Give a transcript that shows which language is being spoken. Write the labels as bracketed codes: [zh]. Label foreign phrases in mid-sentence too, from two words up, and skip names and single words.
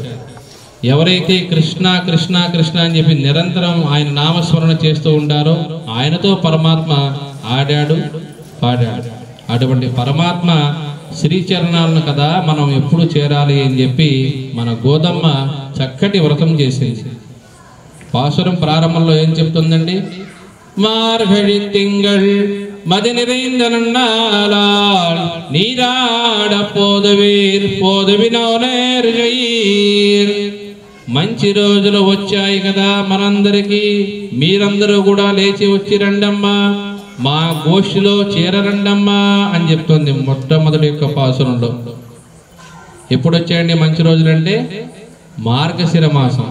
[te] ఎవరైతే కృష్ణ కృష్ణ కృష్ణ అని చెప్పి నిరంతరం ఆయన నామస్మరణ చేస్తూ ఉంటారో ఆయనతో పరమాత్మ ఆడాడు, పాడాడు. అటువంటి పరమాత్మ శ్రీచరణాలను కదా మనం ఎప్పుడు చేరాలి అని చెప్పి మన గోదమ్మ చక్కటి వ్రతం చేసింది. పాసురం ప్రారంభంలో ఏం చెప్తుందండి? [ta] மார்கழித் திங்கள் மதி நிறைந்த நன்னாளால் நீராட போதுவினோனேர். [te] మంచి రోజులు వచ్చాయి కదా మనందరికీ, మీరందరూ కూడా లేచి వచ్చి రండమ్మా, మా గోష్ఠిలో చేరరండమ్మా అని చెప్తుంది మొట్టమొదటి యొక్క పాసురంలో. ఎప్పుడు వచ్చాయండి మంచి రోజులు అంటే? మార్గశిర మాసం.